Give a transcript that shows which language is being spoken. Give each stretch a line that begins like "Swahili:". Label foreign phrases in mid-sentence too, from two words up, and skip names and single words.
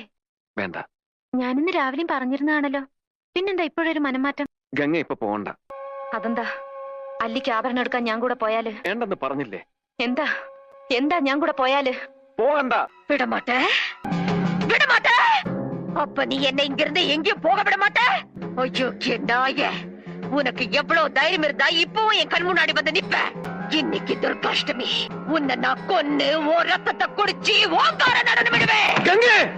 Malayalam: വേണ്ട. ഞാനിന്ന് രാവിലെയും പറഞ്ഞിരുന്നതാണല്ലോ. പിന്നെന്താ ഇപ്പോഴൊരു മനംമാറ്റം? ഗംഗ ഇപ്പൊ പോകണ്ട. അതെന്താ? അല്ലിക്ക് ആഭരണം എടുക്കാൻ ഞാൻ കൂടെ പോയാല്? വേണ്ടെന്ന് പറഞ്ഞില്ലേ? എന്താ എന്താ ഞാൻ കൂടെ പോയാല്? പോകണ്ട.
Tamil: விடமாட்டேன், விடமாட்டேன். அப்ப நீ என்ன இங்க இருந்து எங்கேயும் போக விட மாட்ட? ஐயோ நாயே, உனக்கு எவ்வளவு தைரியம் இருந்தா இப்பவும் என் கண் முன்னாடி வந்து நிப்ப? இன்னைக்கு துர்காஷ்டமி. உன்னை நான் கொன்னு ஓ ரத்தத்தை குடிச்சு ஓங்கார நடனம் விடுவேன்.
Malayalam: ഗംഗ!